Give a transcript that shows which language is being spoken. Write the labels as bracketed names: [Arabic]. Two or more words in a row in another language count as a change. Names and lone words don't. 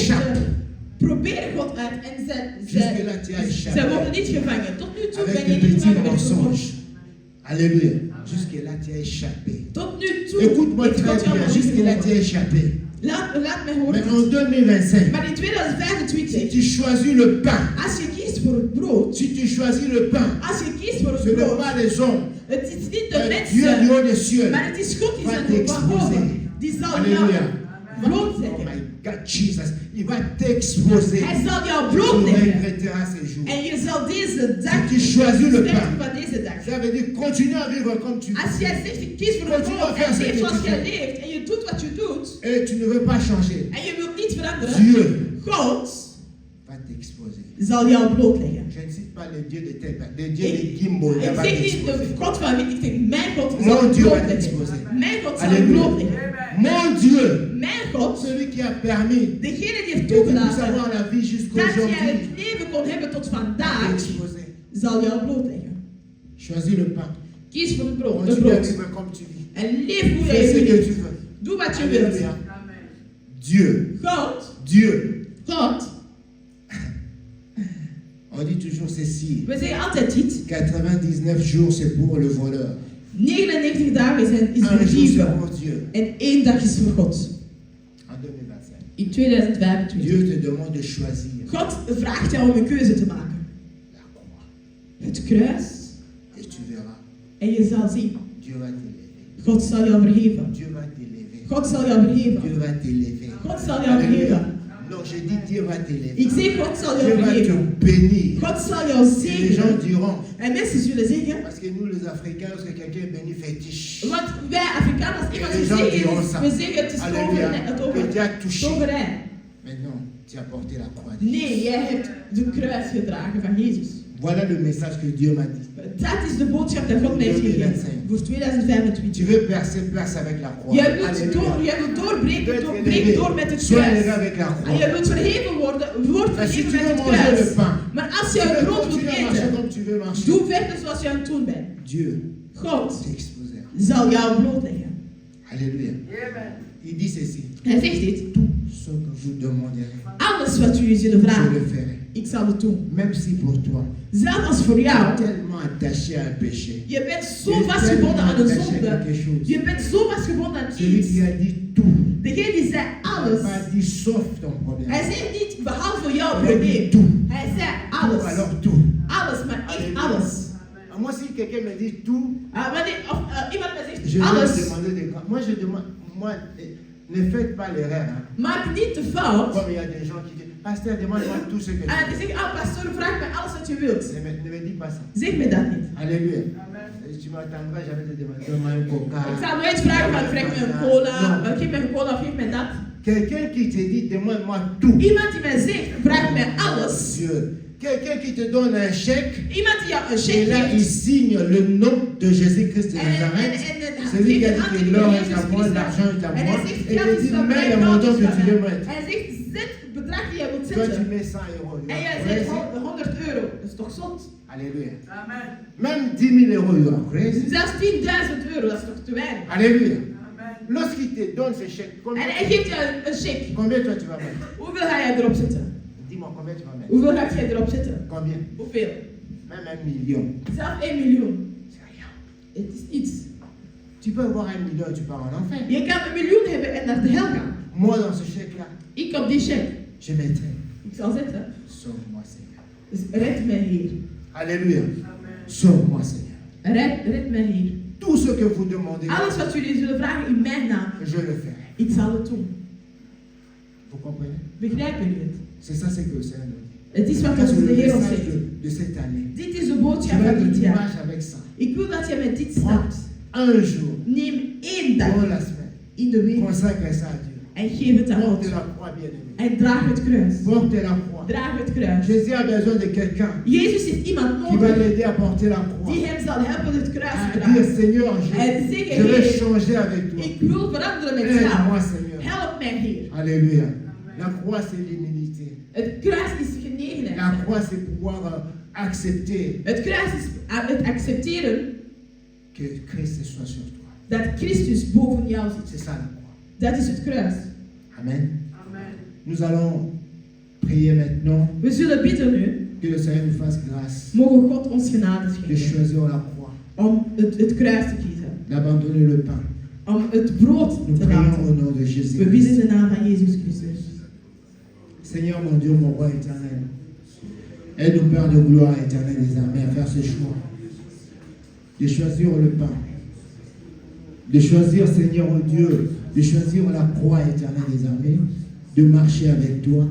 [French] échappent. [Dutch] slechte proberen God uit en [French] Jusque-là, tu as échappé. [Dutch] zij worden niet gevangen. Tot nu toe [French] Avec [Dutch] ben de je niet [French] petits [Dutch] gevangen met God. [French] mensonges. Alléluia. Jusque-là, tu as échappé. [Dutch] Tot nu toe [French] Écoute-moi [Dutch] heeft [French] très [Dutch] God jou [French] bien. [Dutch] nog [French] Jusque-là, [Dutch] niet [French] tu as [Dutch] gevangen. [French] échappé. [Dutch] Laat mij [French] Mais [Dutch] horen. [French] en 2025, [Dutch] Maar in [French] si [Dutch] 2025, [French] tu choisis le pain, [Dutch] als je kiest voor het brood, [French] si tu choisis le pain, [Dutch] als je kiest voor [French] ce [Dutch] het [French] n'est [Dutch] brood, [French] pas les hommes, [Dutch] het is niet de [French] mais Dieu du [Dutch] mensen, [French] haut des cieux. [Dutch] maar het is God die [French] Va [Dutch] zijn [French] t'exposer. [Dutch] boven. Die zal jou [French] Alléluia. [Dutch] bloot [English] Oh [Dutch] leggen. [English] my God, Jesus. [French] Il va t'exposer. [Dutch] Hij zal jou [French] Tu [Dutch] bloot leggen. [French] regretteras ces jours. [Dutch] En je zal deze dag [French] Si tu choisis le [Dutch] spijt [French] pain, [Dutch] van deze dag. [French] ça veut dire continue à vivre comme tu [Dutch] Als [French] veux. [Dutch] jij zegt, ik kies voor het [French] Continue [Dutch] brood [French] à faire [Dutch] en [French] ce [Dutch] leef [French] que [Dutch] zoals [French] tu [Dutch] jij [French] fais. [Dutch] leeft en je doet wat je doet [French] Et tu ne veux pas changer. [Dutch] en je wilt niet veranderen, [French] Dieu [Dutch] God [French] va t'exposer. [Dutch] zal jou blootleggen. [French] Je ne cite pas le Dieu de tes pères, le Dieu de Gimbo, il [Dutch] Ik [French] va [Dutch] zeg niet [French] t'exposer. [Dutch] de God van wie, ik zeg mijn God zal [French] Mon [Dutch] je [French] Dieu va [Dutch] blootleggen. [French] t'exposer. [Dutch] Mijn God zal je [French] Alléluia. [Dutch] blootleggen. [French] Mon Dieu, [Dutch] Mijn God, [French] celui qui a permis [Dutch] degene die [French] que [Dutch] heeft [French] tu puisses [Dutch] toegelaten [French] avoir la vie [Dutch] dat jij [French] jusqu'aujourd'hui, [Dutch] het leven kon hebben tot [French] va [Dutch] vandaag, [French] t'exposer. [Dutch] zal jou blootleggen. [French] Choisis le pain. [Dutch] Kies voor het brood. Het [French] Continue à [Dutch] brood. [French] vivre comme tu vis. [Dutch] En leef hoe [French] Fais [Dutch] jij [French] ce que [Dutch] leeft. [French] tu veux. [Dutch] Doe wat je wilt. [French] Alléluia. Dieu, [Dutch] God, [French] Dieu. [Dutch] God, [French] On dit toujours ceci. [Dutch] we zeggen altijd dit. [French] 99 jours, c'est pour le voleur. [Dutch] 99 dagen is [French] Un [Dutch] voor [French] jour, c'est [Dutch] dieven. [French] pour Dieu. [Dutch] En 1 dag is voor God. [French] En 2025. [Dutch] In 2025. [French] Dieu te demande de choisir [Dutch] God vraagt jou om een keuze te maken. [French] la croix. [Dutch] Het kruis. [French] Et tu verras, [Dutch] En je zal zien. [French] Dieu va t'élever. [Dutch] God zal jou verheven. [French] Dieu va t'élever. [Dutch] God zal jou verheven. [French] Dieu va t'élever. [Dutch] God zal jou verheven. [French] Non, je dis Dieu va t'élever. [Dutch] Ik zeg, God zal [French] Dieu [Dutch] jou [French] va te [Dutch] verheven. [French] bénir. [Dutch] God zal jou [French] Et les gens [Dutch] zegenen. [French] diront, [Dutch] En mensen zullen zeggen, [French] parce que nous les Africains, lorsque quelqu'un est béni, fétiche. [Dutch] want wij Afrikaners, als iemand [French] Les gens [Dutch] gezegend [French] diront [Dutch] is, [French] ça. [Dutch] we zeggen het is [French] Alléluia. Que Dieu a touché. [Dutch] toverij. [French] Mais non, tu as porté la croix. [Dutch] Nee, jij hebt de kruis gedragen van Jezus. [French] Voilà le message que Dieu m'a dit. [Dutch] Dat is de boodschap dat God mij heeft gegeven voor 2025. [French] Tu veux percer, perce avec la croix. [Dutch] Jij wilt [French] Alléluia. [Dutch] doorbreken, [French] Tu veux [Dutch] breek [French] être [Dutch] door met het [French] Sois élevé [Dutch] kruis. [French] avec la [Dutch] En jij [French] croix. [Dutch] wilt verheven worden, word [French] Mais si [Dutch] verheven [French] tu [Dutch] met [French] veux [Dutch] het [French] manger le [Dutch] kruis. [French] pain, [Dutch] Maar als [French] tu [Dutch] je [French] veux [Dutch] brood wilt [French] continuer à marcher [Dutch] eten, [French] comme tu veux marcher. [Dutch] doe verder zoals je aan het doen bent. [French] Dieu [Dutch] God [French] t'exposera. [Dutch] zal jou blootleggen. [French] Alléluia. Il dit ceci. [Dutch] Hij zegt dit, [French] Tout ce que vous demanderez, [Dutch] alles wat jullie zullen [French] je le [Dutch] vragen, [French] ferai. [Dutch] ik zal het doen. [French] Même si pour toi, [Dutch] Zelfs als voor [French] tu es [Dutch] jou, [French] tellement attaché à un péché. [Dutch] je bent [French] Tu [Dutch] zo [French] es [Dutch] vastgebonden [French] tellement [Dutch] aan een [French] attaché à [Dutch] zonde. [French] quelque chose. [Dutch] Je bent zo vastgebonden aan [French] Celui [Dutch] iets. [French] qui a dit tout, [Dutch] Degene die zei [French] il n'a [Dutch] alles. [French] pas dit sauf ton problème. [Dutch] Hij zei niet behalve jouw [French] Il a dit [Dutch] probleem. [French] tout. [Dutch] Hij zei [French] Tout, [Dutch] alles. [French] alors tout. [Dutch] Alles, maar echt [French] Alléluia. [Dutch] alles. [French] Moi, si quelqu'un me dit tout, [Dutch] Iemand me [French] je [Dutch] zegt [French] vais [Dutch] alles, [French] demander des grands. Moi, je demande, moi, ne faites pas l'erreur. Hein. [Dutch] maak niet de fout. [French] Comme il y a des gens qui disent, pasteur, demande-moi tout ce que tu [Dutch] En die [French] veux. [Dutch] zeggen, pastoor, vraag mij alles wat je wilt. [French] Ne me dis pas ça. [Dutch] Zeg me dat niet. [French] Alléluia. Et tu m'attendras jamais te demander, donne-moi un coca. [Dutch] Ik zal nooit vragen van, vraag me een cola, geef me een cola of geef me dat. [French] Quelqu'un qui te dit, demande-moi tout. [Dutch] Iemand die mij zegt, vraag mij alles. [French] Dieu. Quelqu'un qui te donne un chèque. [Dutch] Iemand die jou een [French] Et [Dutch] check [French] là, il [Dutch] geeft. [French] signe le nom de Jésus-Christ de Nazareth. Celui qui a dit que l'or est à moi, l'argent est à [Dutch] En [French] moi. [Dutch] hij zegt, [French] Et [Dutch] geld [French] il [Dutch] is [French] dit, [Dutch] van [French] mets [Dutch] mij, [French] le [Dutch] goud [French] montant [Dutch] is [French] que [Dutch] van [French] tu veux [Dutch] mij. [French] mettre. [Dutch] Hij zegt, zet het bedrag die jij wilt [French] Toi, tu [Dutch] zetten. [French] mets 100 euros. [Dutch] En jij zegt 100 euro. Dat is toch zot? [French] Alléluia. Même 10 000 euros, [English] you are crazy. [Dutch] Zelfs 10.000 euro, dat is toch te weinig? [French] Alléluia. Lorsqu'il te donne ce chèque, [Dutch] En hij geeft je een check. [French] combien toi tu vas mettre? [Dutch] Hoeveel ga jij erop zetten? [French] Dis-moi combien tu vas mettre? [Dutch] Hoeveel ga jij erop zetten? [French] Combien? [Dutch] Hoeveel? [French] Même 1 million. [Dutch] Zelfs 1 miljoen. [French] C'est rien. [Dutch] Het is iets. [French] Tu peux avoir 1 million, tu pars en enfer. [Dutch] Je kan 1 miljoen hebben en naar de hel gaan. [French] Moi, dans ce chèque-là, [Dutch] Ik op die check. [French] je mettrai. [Dutch] Ik zal zetten. [French] Sauve-moi, Seigneur. [Dutch] Dus red mij hier. [French] Alléluia. Sauve-moi, Seigneur. [Dutch] Red mij hier. [French] Tout ce que vous demandez, [Dutch] Alles wat jullie zullen vragen in mijn naam, [French] je le ferai. [Dutch] ik zal het doen. [French] Vous comprenez? [Dutch] Begrijpen jullie het? [French] C'est ça, c'est que le Seigneur nous dit. [Dutch] Het is wat [French] Ça, c'est [Dutch] ons [French] le [Dutch] de Heer ons [French] message [Dutch] zegt. [French] de cette année. [Dutch] Dit is de [French] Tu [Dutch] boodschap [French] vas [Dutch] van [French] te [Dutch] dit jaar. [French] dimanche avec ça. [Dutch] Ik wil dat je met dit [French] Prends [Dutch] stapt. [French] un jour [Dutch] Neem 1 dag [French] dans la semaine. [Dutch] in de week [French] Consacre ça à Dieu. [Dutch] en geef het aan [French] Porte [Dutch] God. [French] la croix, bien-aimé. [Dutch] En draag het kruis. [French] Porte la croix. [Dutch] Draag het kruis. [French] Jésus a besoin de quelqu'un [Dutch] Jezus heeft iemand [French] qui va [Dutch] nodig [French] l'aider à porter la croix. [Dutch] die hem zal helpen het kruis te [French] À dire, [Dutch] dragen. [French] Seigneur, [Dutch] En zeggen, [French] je vais [Dutch] Heer, [French] changer avec toi. [Dutch] ik wil veranderen met [French] Aide-moi, [Dutch] jou. [French] Seigneur. [Dutch] Help mij, Heer. [French] Alléluia. La croix, c'est l'humilité. [Dutch] Het kruis is [French] La [Dutch] genegenheid. [French] croix, c'est pouvoir accepter [Dutch] Het kruis is het accepteren [French] que Christ soit sur toi. [Dutch] dat Christus boven jou [French] C'est [Dutch] zit. [French] ça la croix. [Dutch] Dat is het kruis. Amen. [French] Nous allons prier maintenant [Dutch] We zullen bidden nu. [French] que le Seigneur nous fasse grâce [Dutch] Mogen God ons genade [French] de [Dutch] schenken [French] choisir la croix, [Dutch] om het kruis te kiezen. [French] d'abandonner le pain. [Dutch] Om het brood [French] Nous [Dutch] te [French] prions au [Dutch] laten. [French] nom de Jésus. [Dutch] We bidden in de naam van Jezus Christus. [French] Seigneur mon Dieu, mon roi éternel, aide-nous, Père de gloire éternel des armées, à faire ce choix, de choisir le pain, de choisir, Seigneur oh Dieu, de choisir la croix éternelle des armées, de marcher avec toi.